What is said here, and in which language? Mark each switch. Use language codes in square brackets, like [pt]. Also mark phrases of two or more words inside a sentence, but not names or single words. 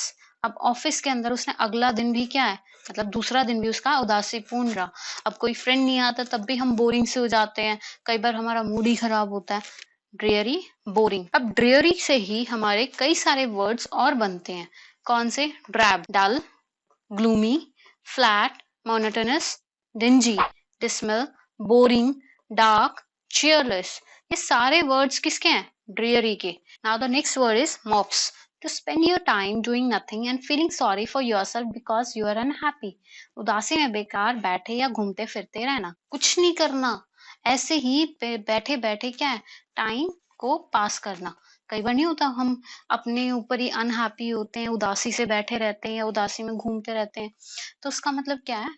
[hi] अब ऑफिस के अंदर उसने अगला दिन भी क्या है, मतलब दूसरा दिन भी उसका उदासीपूर्ण रहा। अब कोई फ्रेंड नहीं आता तब भी हम बोरिंग से हो जाते हैं, कई बार हमारा मूड ही खराब होता है। [en] dreary, boring. [hi] अब ड्रेयरी से ही हमारे कई सारे वर्ड्स और बनते हैं। कौन से? [en] drab, dull, gloomy, flat, monotonous, dingy, dismal, boring, dark, cheerless, [hi] ये सारे वर्ड्स किसके हैं? dreary के. [en] Now the next word is mops. To spend your time doing nothing and feeling sorry for yourself because you are unhappy. [hi] उदासी में बेकार बैठे या घूमते फिरते रहना, कुछ नहीं करना, ऐसे ही बैठे बैठे क्या है, टाइम को पास करना. कई बार नहीं होता, हम अपने ऊपर ही अनहैप्पी होते हैं, उदासी से बैठे रहते हैं या उदासी में घूमते रहते हैं, तो उसका मतलब क्या है?